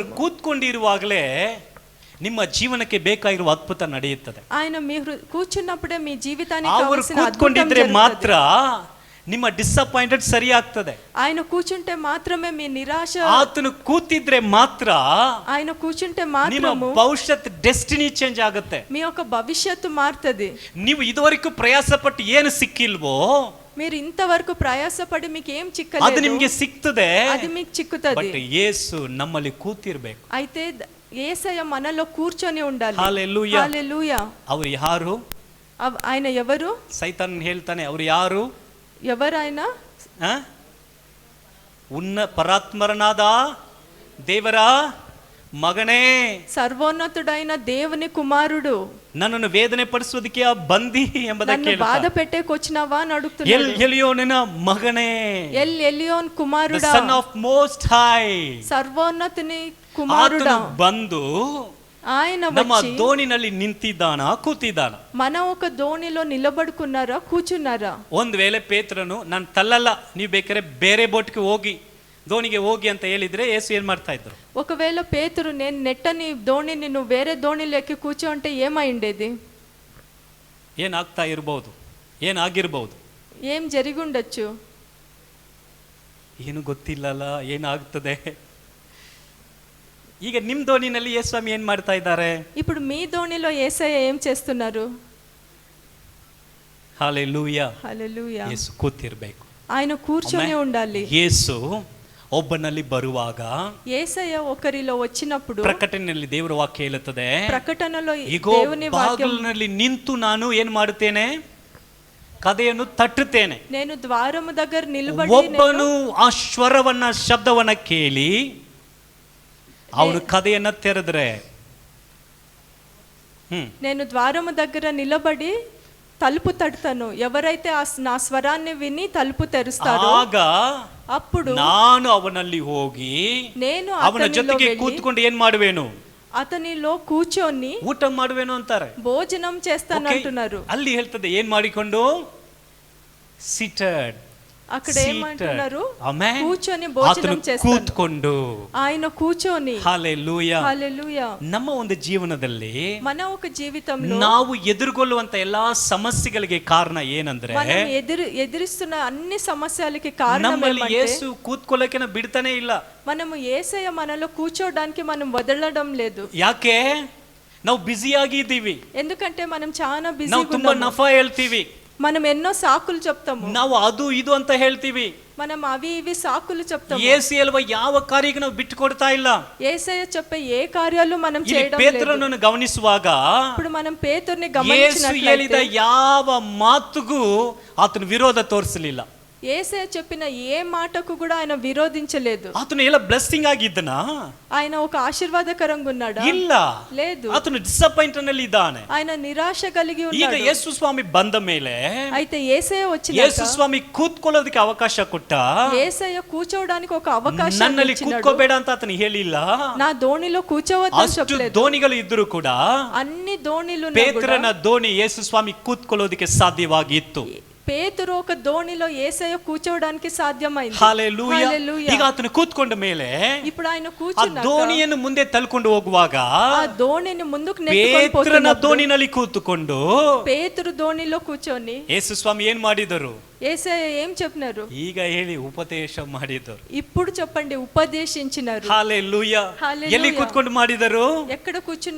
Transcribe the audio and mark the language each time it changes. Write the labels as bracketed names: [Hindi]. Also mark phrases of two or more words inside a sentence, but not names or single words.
[Telugu] విషయం. [Kannada] ಕೂತ್ಕೊಂಡಿರುವಾಗಲೇ ನಿಮ್ಮ ಜೀವನಕ್ಕೆ ಬೇಕಾಗಿರುವ ಅದ್ಭುತ ನಡೆಯುತ್ತದೆ. [Telugu] ఆయన మీ కూర్చున్నప్పుడే మీ జీవితానికి [Kannada] ಅವರು [Telugu] కావాల్సిన అద్భుతం [Kannada] ಕೂತ್ಕೊಂಡಿದ್ರೆ [Telugu] జరుగుతుంది. [Kannada] ಮಾತ್ರ ನಿಮ್ಮ ಡಿಸಪಾಯಿಂಟೆಡ್ ಸರಿ ಆಗ್ತದೆ. [Telugu] ఆయన కూర్చుంటే మాత్రమే మీ నిరాశ, [Kannada] ಆತನು ಕೂತಿದ್ರೆ ಮಾತ್ರ [Telugu] ఆయన కూర్చుంటే [Kannada] ನಿಮ್ಮ [Telugu] మాత్రము [Kannada] ಭವಿಷ್ಯತ್ [English] destiny change [Kannada] ಆಗುತ್ತೆ. [Telugu] మీ యొక్క భవిష్యత్తు మారుతుంది. [Kannada] ನೀವು ಇದುವರೆಗೂ ಪ್ರಯಾಸ ಪಟ್ಟು ಏನು ಸಿಕ್ಕಿಲ್ವೋ [Telugu] మీరు ఇంతవరకు ప్రయాసపడి మీకు ఏం [Kannada] ಅದು [Telugu] చిక్కలేదు, [Kannada] ನಿಮ್ಗೆ ಸಿಗ್ತದೆ. [Telugu] అది మీకు చిక్కుతుంది. [Kannada] ಬಟ್ ಯೇಸು ನಮ್ಮಲ್ಲಿ ಕೂತಿರ್ಬೇಕು. [Telugu] అయితే యేసయ్య మనలో కూర్చొని ఉండాలి. [Kannada] ಹಲ್ಲೆಲೂಯಾ. [Telugu] హల్లెలూయా. [Kannada] ಅವ್ರು ಯಾರು? [Telugu] ఆయన ఎవరు? [Kannada] ಸೈತಾನ್ ಹೇಳ್ತಾನೆ, ಅವ್ರು ಯಾರು? [Telugu] ఎవరైనా [Kannada] ಪರಾತ್ಮರನಾದ ದೇವರ ಮಗನೇ, [Telugu] సర్వోన్నతుడైన దేవుని కుమారుడు, [Kannada] ನನ್ನನ್ನು ವೇದನೆ ಪಡಿಸೋದಕ್ಕೆ ಬಂದಿ ಎಂಬುದಕ್ಕೆ [Telugu] నన్ను బాధ పెట్టేకొచ్చినావా అని అడుగుతున్నాడు. [Kannada] ಎಲ್ ಎಲಿಯೋನನ ಮಗನೇ, [Telugu] ఎల్ ఎలియోన్ కుమారుడా, [English] son of most high, [Telugu] సర్వోన్నతుని కుమారుడా. [Kannada] ಬಂದು [Telugu] ఆయన [Kannada] ನಮ್ಮ [Telugu] వచ్చి [Kannada] ದೋಣಿನಲ್ಲಿ ನಿಂತಿದ್ದಾನ, ಕೂತಿದ್ದಾನ? [Telugu] మన ఒక దోణిలో నిలబడుకున్నారా, కూర్చున్నారా? [Kannada] ಒಂದ್ ವೇಳೆ ಪೇತ್ರನು, ನಾನು ತಳ್ಳಲ್ಲ, ನೀವು ಬೇಕಾದ್ರೆ ಬೇರೆ ಬೋಟ್ಗೆ ಹೋಗಿ, ದೋಣಿಗೆ ಹೋಗಿ ಅಂತ ಹೇಳಿದ್ರೆ ಯೇಸು ಏನ್ ಮಾಡ್ತಾ ఇద్దరు? [Telugu] ఒకవేళ పేతురు నేను నెట్టని దోణిని నువ్వు వేరే దోణిలో ఎక్కి కూర్చో అంటే ఏమైండేది? [Kannada] ಏನಾಗ್ತಾ ಇರಬಹುದು, ಏನಾಗಿರ್ಬಹುದು, [Telugu] ఏం జరిగి ఉండొచ్చు? [Kannada] ಏನು ಗೊತ್ತಿಲ್ಲಲ್ಲ ಏನಾಗ್ತದೆ. ಈಗ ನಿಮ್ ದೋಣಿನಲ್ಲಿ ಯೇಸು ಸ್ವಾಮಿ ಏನ್ ಮಾಡ್ತಾ ಇದ್ದಾರೆ? [Telugu] ఇప్పుడు మీ దోణిలో యేసయ్య ఏం చేస్తున్నారు? హల్లెలూయా. హల్లెలూయా. [Kannada] ಯೇಸು ಕೂತಿರ್ಬೇಕು, [Telugu] ఆయన కూర్చొని ఉండాలి. [Kannada] ಯೇಸು ಒಬ್ಬನಲ್ಲಿ ಬರುವಾಗ, [Telugu] యేసయ్య ఒకరిలో వచ్చినప్పుడు, [Kannada] ಪ್ರಕಟಣೆಯಲ್ಲಿ ದೇವರ ವಾಕ್ಯ ಹೇಳುತ್ತದೆ, [Telugu] ప్రకటనలో [Kannada] ಇಗೋ [Telugu] దేవుని వాక్యం, [Kannada] ಬಾಗಿಲಿನಲ್ಲಿ ನಿಂತು ನಾನು ಏನ್ ಮಾಡುತ್ತೇನೆ? ಕದೆಯನ್ನು ತಟ್ಟುತ್ತೇನೆ. [Telugu] నేను ద్వారము దగ్గర నిలబడి [Kannada] ಒಬ್ಬನು ಆ ಸ್ವರವನ್ನ ಶಬ್ದವನ್ನ ಕೇಳಿ ಅವನು ಕದೆಯನ್ನ ತೆರೆದ್ರೆ, [Telugu] నేను ద్వారము దగ్గర నిలబడి తలుపు తడతాను. ఎవరైతే నా స్వరాన్ని విని తలుపు తెరుస్తారో [Kannada] ಆಗ [Telugu] అప్పుడు [Kannada] ನಾನು ಅವನಲ್ಲಿ ಹೋಗಿ [Telugu] నేను [Kannada] ಅವನ ಜೊತೆಗೆ ಕೂತ್ಕೊಂಡು ಏನ್ ಮಾಡುವೇನು? [Telugu] అతనిలో కూర్చొని [Kannada] ಊಟ ಮಾಡುವೇನು ಅಂತಾರೆ, [Telugu] భోజనం చేస్తాను అంటున్నారు. [Kannada] ಅಲ್ಲಿ ಹೇಳ್ತದೆ ಏನ್ ಮಾಡಿಕೊಂಡು? ಸೀಟೆಡ್. [Telugu] అక్కడ ఏమంటున్నారు? [Kannada] ಆಮೆನ್. [Telugu] కూర్చొని భోజనం చేస్తాను. [Kannada] ಕೂತ್ಕೊಂಡು, [Telugu] ఆయన కూర్చొని. హల్లెలూయా. హల్లెలూయా. [Kannada] ನಮ್ಮ ಒಂದು ಜೀವನದಲ್ಲಿ [Telugu] మన ఒక జీవితంలో [Kannada] ನಾವು ಎದುರುಗೊಳ್ಳುವಂತ ಎಲ್ಲಾ ಸಮಸ್ಯೆಗಳಿಗೆ ಕಾರಣ ಏನಂದ್ರೆ, [Telugu] మనం ఎదురిస్తున్న అన్ని సమస్యలకి కారణం [Kannada] ನಮ್ಮಲ್ಲಿ [Telugu] ఏమంటే, [Kannada] ಯೇಸು ಕೂತ್ಕೊಳ್ಳೋಕೆ ಬಿಡ್ತಾನೆ ಇಲ್ಲ. [Telugu] మనము యేసయ్య మనలో కూర్చోడానికి మనం వదలడం లేదు. [Kannada] ಯಾಕೆ? ನಾವು ಬ್ಯುಸಿಯಾಗಿ ಇದ್ದೀವಿ, [Telugu] ఎందుకంటే మనం చాలా [Kannada] ನಾವು [Telugu] బిజీగా [Kannada] ತುಂಬಾ [Telugu] ఉన్నాము. [Kannada] ನಫಾ ಹೇಳ್ತೀವಿ, [Telugu] మనం ఎన్నో సాకులు చెప్తాము, [Kannada] ನಾವು ಅದು ಇದು ಅಂತ ಹೇಳ್ತೀವಿ. [Telugu] మనం అవి ఇవి సాకులు చెప్తాము. [Kannada] ಯೇಸು ಹೇಳುವ ಯಾವ ಕಾರ್ಯಕ್ಕೆ ನಾವು ಬಿಟ್ಟು ಕೊಡ್ತಾ ಇಲ್ಲ. [Telugu] యేసయ్య చెప్పే ఏ కార్యాలు మనం [Kannada] ಇಲ್ಲಿ [Telugu] చేయడం లేదు. [Kannada] ಪೇತ್ರನನ್ನು ಗಮನಿಸುವಾಗ [Telugu] ఇప్పుడు మనం పేతుర్ని [Kannada] ಯೇಸು ಹೇಳಿದ [Telugu] గమనించినట్లయితే [Kannada] ಯಾವ ಮಾತುಗೂ ಆತನ ವಿರೋಧ ತೋರಿಸಲಿಲ್ಲ. [Telugu] యేసయ్య చెప్పిన ఏ మాటకు కూడా ఆయన విరోధించలేదు. [Kannada] ಆತನು ಎಲ್ಲ ಬ್ಲೆಸ್ಸಿಂಗ್ ಆಗಿದ್ದನ? [Telugu] ఆయన ఒక ఆశీర్వాదకరంగా ఉన్నాడా? [Kannada] ಇಲ್ಲ, [Telugu] లేదు. [Kannada] ಆತನು ಡಿಸಪಾಯಿಂಟ್ ನಲ್ಲಿ ಇದ್ದಾನೆ. [Telugu] ఆయన నిరాశ కలిగి [Kannada] ಈಗ [Telugu] ఉన్నాడు. [Kannada] ಯೇಸು ಸ್ವಾಮಿ ಬಂದ ಮೇಲೆ [Telugu] అయితే యేసయ్య వచ్చినాక [Kannada] ಯೇಸು ಸ್ವಾಮಿ ಕೂತ್ಕೊಳ್ಳೋದಕ್ಕೆ ಅವಕಾಶ ಕೊಟ್ಟ. [Telugu] యేసయ్య కూర్చోవడానికి ఒక అవకాశం [Kannada] ನನ್ನಲ್ಲಿ [Telugu] ఇచ్చినాడు. [Kannada] ಕೂತ್ಕೋಬೇಡ ಅಂತ ಆತನು ಹೇಳಿಲ್ಲ. [Telugu] నా దోణిలో కూర్చోవద్దని [Kannada] ಅಷ್ಟು [Telugu] చెప్పలేదు. [Kannada] ದೋಣಿಗಳು ಇದ್ದರೂ ಕೂಡ [Telugu] అన్ని దోణిలు [Kannada] ಪೇತ್ರನ ದೋಣಿ ಯೇಸು ಸ್ವಾಮಿ ಕೂತ್ಕೊಳ್ಳೋದಕ್ಕೆ ಸಾಧ್ಯವಾಗಿತ್ತು. [Telugu] పేతురు ఒక దోణిలో యేసయ్య కూర్చోవడానికి సాధ్యమైంది. హల్లెలూయా. హల్లెలూయా. [Kannada] ಈಗ ಆತನು ಕೂತ್ಕೊಂಡ ಮೇಲೆ [Telugu] ఇప్పుడు ఆయన [Kannada] ಆ [Telugu] కూర్చున్నాక [Kannada] ದೋಣಿಯನ್ನು ಮುಂದೆ ತಳ್ಕೊಂಡು ಹೋಗುವಾಗ [Telugu] ఆ దోణిని ముందుకు నెట్టుకొని [Kannada] ಪೇತ್ರನ [Telugu] పోతున్నప్పుడు [Kannada] ದೋಣಿನಲ್ಲಿ ಕೂತುಕೊಂಡು [Telugu] పేతురు దోణిలో కూర్చొని [Kannada] ಯೇಸು ಸ್ವಾಮಿ ಏನ್ ಮಾಡಿದರು? [Telugu] యేసయ్య ఏం చెప్పినారు? [Kannada] ಈಗ ಹೇಳಿ, ಉಪದೇಶ ಮಾಡಿದರು. [Telugu] ఇప్పుడు చెప్పండి, ఉపదేశించినారు. [Kannada] ಹಲ್ಲೆಲೂಯಾ. [Telugu] హల్లెలూయా. [Kannada] ಎಲ್ಲಿ ಕೂತ್ಕೊಂಡು ಮಾಡಿದರು? [Telugu] ఎక్కడ కూర్చున్నారు?